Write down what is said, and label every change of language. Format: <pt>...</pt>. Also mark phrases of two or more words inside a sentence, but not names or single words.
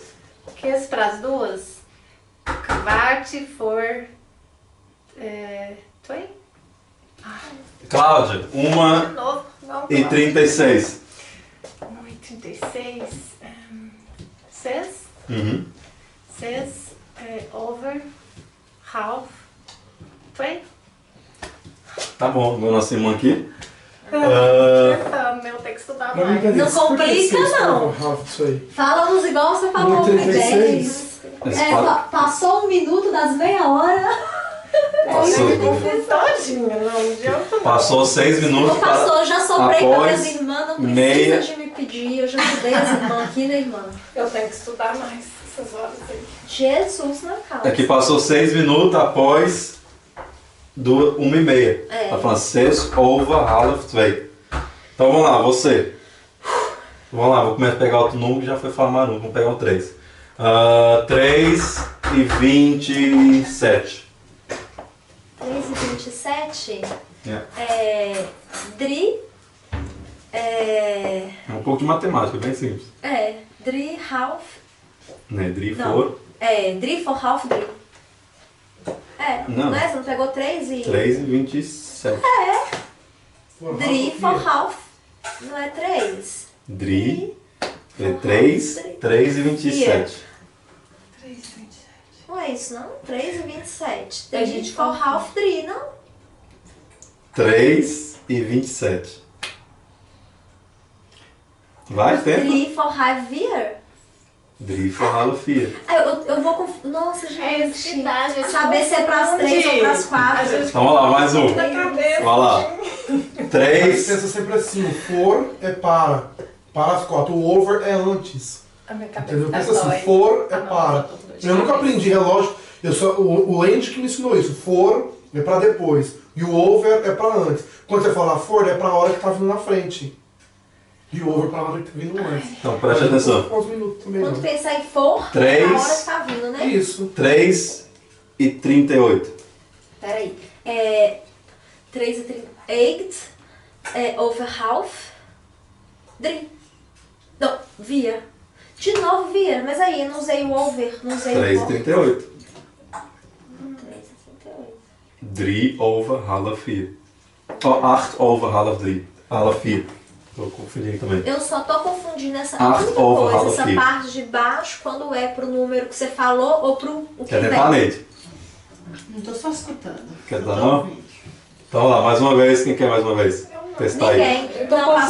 <pt>15 para as duas.</pt> <en>Quart for...</en> <pt>20? Cláudia, 1 De novo. Vamos e lá. 36. 1 e 36. 6. Uhum.</pt> <en>6 over half 20.</en> <pt>Tá bom, vou nossa irmã aqui. Tentando, eu tenho que estudar Pra mim, mais. cadê? Não Por que complica, vocês não. falam Ralph isso aí? Fala-nos igual você falou, 1,36. Passou 1 minuto das meia hora. Passou. Eu confundo todinha, não adianta não. Passou 6 minutos Não passou, eu já soprei para após minhas irmãs, não precisa meia- de me pedir. Eu já ajudei as irmãs aqui, né, irmã? Eu tenho que estudar mais essas horas aí. Jesus na causa. Aqui passou 6 minutos após 1h30. É. Tá falando</pt> <en>6 over half 2.</en> <pt>Então vamos lá, você. Vamos lá, vou começar a pegar outro número que já foi formado. Vamos pegar o 3. 3 e 27. 3 e 27. É. Dri. É um pouco de matemática, bem simples.</pt> <en>Dri half.</en> <pt>Né? Dri Não. for</pt> <en>Dri for half dri.</en> <pt>Não. Né? Você não pegou 3 e. 3 e 27.</pt> <en>Dri for half.</en> <pt>Não é 3. Dri. 3 e 27. 3,27. Não é isso, não? 3 e 27. A Dri gente for confunde.</pt> <en>half dri, não?</en> <pt>3 e 27. Vai, tempo.</pt> <en>Dri for half vir. Dri for half 4.</en> <pt>Eu vou confundir. Nossa, É isso que gente. dá, gente. Saber se é pras 3 ou pras 4. Então vamos lá, mais um. Na cabeça. Vai lá. Mas 3. pensa sempre assim, o for é para as 4, o over é antes. A minha cabeça Entendeu? tá Pensa assim, dói. for é Ah, não, para. tô com dor de Eu nunca cabeça. aprendi relógio, o Andy que me ensinou isso. For é para depois e o over é para antes. Quando você fala for é para a hora que tá vindo na frente. E o over para a hora que tá vindo antes. Então preste atenção. Quantos minutos também Quando não. pensar em for, Três. é a hora que tá vindo, né? Isso. 3 e 38. Peraí. 3 e 38.</pt> <en>Over half. Dri.</en> <pt>Não, via. De novo via. Mas aí, eu não usei o over. Não usei 3 o e over. 38. 3 e 38.</pt> <en>Dri over half 4. 8 over half 3. Half 4.</en> <pt>Tô confundindo também. Eu só tô confundindo essa Ah, única over coisa, half essa here. parte de baixo, quando é pro número que você falou ou pro o que Quer vem. tentar, Neide? Não tô só escutando. Quer Eu dar tô não? ouvindo. Então vamos lá, mais uma vez. Quem quer mais uma vez? Testar aí. Ninguém. Eu tô Não, pastor,</pt>